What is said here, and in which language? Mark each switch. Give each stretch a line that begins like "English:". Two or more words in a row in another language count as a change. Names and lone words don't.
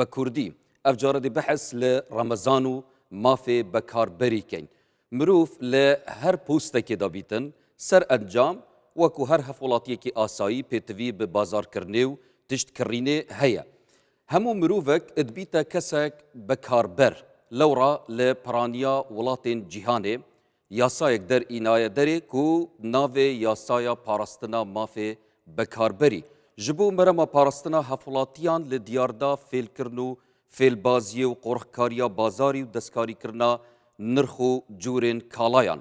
Kurdish: کوردی ئەف جارە دی بەحث لە ڕەمەزان و مافێ بەکاربەری کەین مرۆڤ لە هەر پۆستێکێدا بیتن سەر ئەنجام وەکو هەر هەفوڵاتیەکی ئاسایی پێتوی بە بازارکردنێ و تشتکڕینێ هەیە هەموو مرۆڤێک ئەدبیتە کەسێک بەکاربەر لەوڕا لە پەرانیا وڵاتên جیهانê yasayek derînaye derê ku navê yasaya parastina mafê bekarberî ji bo merema parastina hevulatiyan li diyarda fêlkirin û fêlbaziyê û qorxkariya bazarî û destkarîkirina nirx û curên kalayan.